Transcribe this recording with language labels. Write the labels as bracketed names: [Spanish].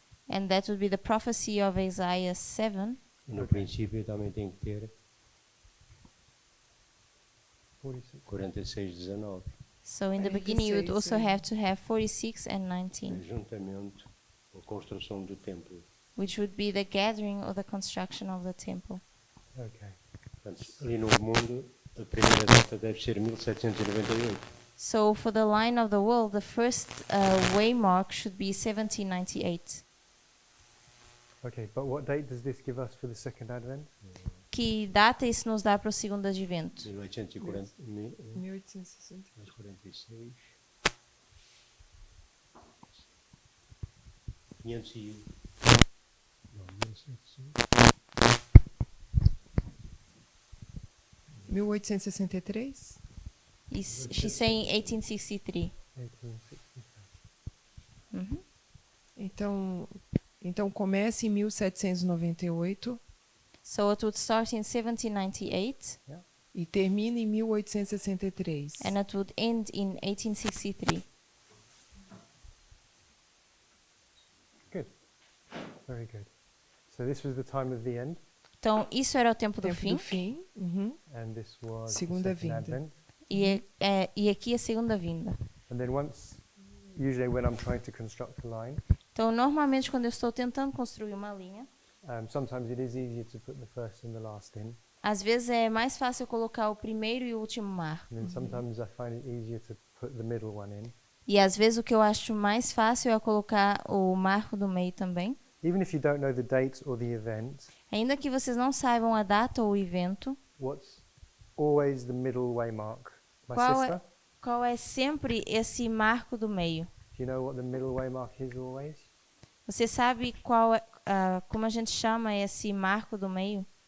[English] and that would be the prophecy of Isaiah 7. [Portuguese] e no princípio também tem que ter 46. 46, 19, [English] So in the beginning you would also have to have 46 and 19, [Portuguese] juntamente com a construção do templo. [English] which would be the gathering or the construction of the temple. Okay. [Portuguese] Portanto, ali no mundo, a primeira data deve ser 1798. [English] So for the line of the world, the first waymark should be 1798. Okay, but what date does this give us for the second advent? [Portuguese] Que data isso nos dá para o segundo advento? 1840, 1860. 46, 501. Não, 1700. 1863? [English] She's saying 1863. 1863. Mhm. [Portuguese] Então começa em 1798 [English] So it would start in 1798 [Portuguese] e termina em 1863. [English] and it would end in 1863. Good. Very good. So this was the time of the end, [Portuguese] Então isso era o tempo do Tempo fim do fim. Uhum. [English] and this was [Portuguese] Segunda [English] the second [Portuguese] vinda. [English] advent. [Portuguese] e aqui a segunda vinda. [English] And then usually when I'm trying to construct a line, [Portuguese] Então normalmente quando eu estou tentando construir uma linha, [English] sometimes it is easier to put the first and the last in, [Portuguese] às vezes é mais fácil colocar o primeiro e o último marco. [English] and then sometimes I find it easier to put the middle one in. [Portuguese] E às vezes o que eu acho mais fácil é colocar o marco do meio também. [English] Even if you don't know the date or the event, [Portuguese] Ainda que vocês não saibam a data ou o evento, [English] what's always the middle waymark? My sister, [Portuguese] qual é sempre esse marco do meio? [English] do you know what the middle waymark is always? [Portuguese] Você sabe qual é, como a gente chama esse marco do meio?